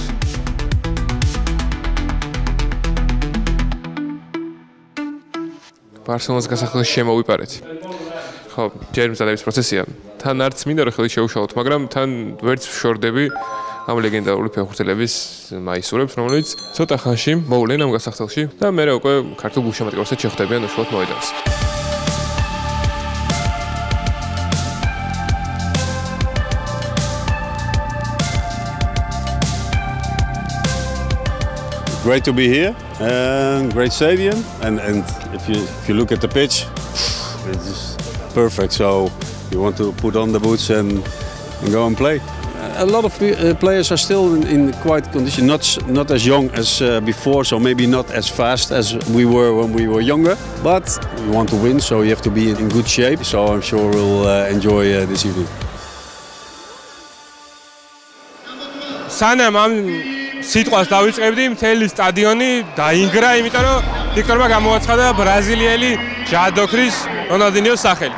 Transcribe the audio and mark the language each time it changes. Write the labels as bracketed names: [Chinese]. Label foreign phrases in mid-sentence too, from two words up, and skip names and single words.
[Georgian] ბარსელონას გასახდელში შემოვიპარეთ. ხო, ჯერ მზადების პროცესია. თან არც მინდა რომ ხელი შეუშალოთ, მაგრამ თან ვერც ვშორდები ამ ლეგენდარული ფეხბურთელების მაისურებს, რომელიც ცოტა ხანში მოვლენ ამ გასახდელში და მე უკვე ქართულ გულშემატკივრებსაც შეხვდებიან უშუალოდ მოედანს. [English] Great to be here, great stadium, and if you look at the pitch, it's perfect. So you want to put on the boots and go and play. A lot of players are still in quite condition, not as young as before, so maybe not as fast as we were when we were younger. But we want to win, so you have to be in good shape. So I'm sure we'll enjoy this evening. [Georgian] სანამ ამ სიტყვას დავიწყებდი, მთელი სტადიონი დაინგრა, იმიტომ რომ ვიქტორმა გამოაცხადა ბრაზილიელი ჟადოქრის რონალდინიოს სახელი.